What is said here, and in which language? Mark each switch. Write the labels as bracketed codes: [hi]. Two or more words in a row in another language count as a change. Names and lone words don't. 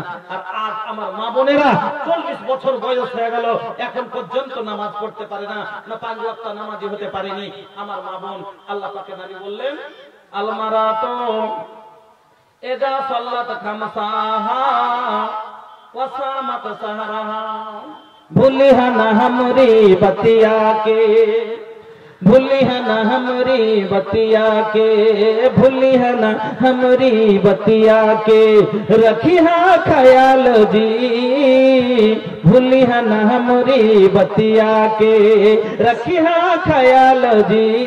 [bn] আর আজ আমার মা বোনেরা 40 বছর বয়স হয়ে গেল এখন পর্যন্ত নামাজ পড়তে পারে না, না 5 ওয়াক্ত নামাজি হতে পারেনি। আমার মা বোন আল্লাহ পাকের নবী বললেন [ar] المرأة إذا صلت خمسها وصامت شهرها, [bho] भूलिहा न हमरी बतिया के, भूलिह न हमरी बतिया के, भूलिह न हमरी बतिया के, रखिहा ख्याल जी, भूलिह न हमरी बतिया के, रखिहा ख्याल जी,